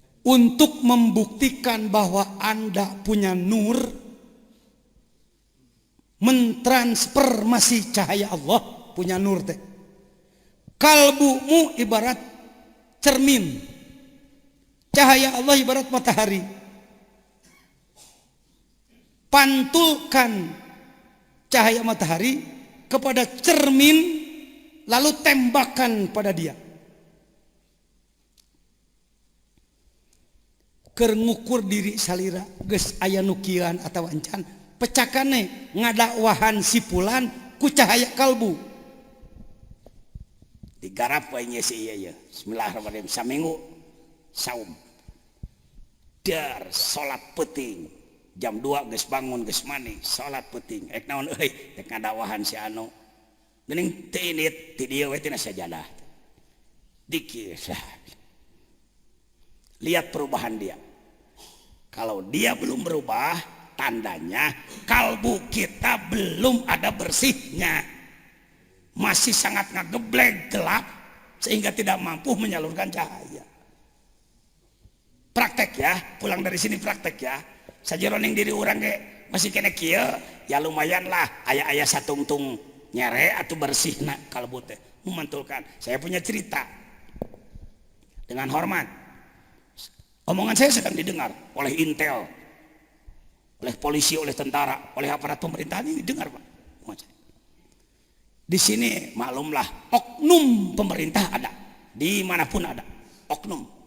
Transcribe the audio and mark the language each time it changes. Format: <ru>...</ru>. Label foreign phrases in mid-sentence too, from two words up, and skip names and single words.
<id>untuk membuktikan bahwa Anda punya nur, mentransformasi cahaya Allah, punya nur teh. Kalbumu ibarat cermin, cahaya Allah ibarat matahari. Pantulkan cahaya matahari kepada cermin, lalu tembakan pada dia.</id> <su>Keur ngukur diri salira geus aya nukian atau encan, pecakane ngadakwahan si fulan ku cahaya kalbu. Digarap wae nya si ieu ya. Bismillahirrahmanirrahim. Saminggu saum. Dar salat peuting. Jam 2 geus bangun geus mani, salat peuting. Ek naon euy? Ek ngadakwahan si anu. Geuning teu init ti dieu we tina sajadah. Dikir.</su> <id>Lihat perubahan dia. Kalau dia belum berubah, tandanya kalbu kita belum ada bersihnya. Masih sangat ngageblek, gelap, sehingga tidak mampu menyalurkan cahaya. Praktek ya, pulang dari sini praktek ya.</id> <su>Sajeroning diri orang ge masih kena kieu, ya lumayan lah. Aya satungtung nyere atau bersih nak kalbu teh.</su> <id>Memantulkan. Saya punya cerita. Dengan hormat. Omongan saya sedang didengar oleh Intel, oleh polisi, oleh tentara, oleh aparat pemerintahan ini didengar Pak. Di sini maklumlah oknum pemerintah ada, dimanapun ada oknum.</id>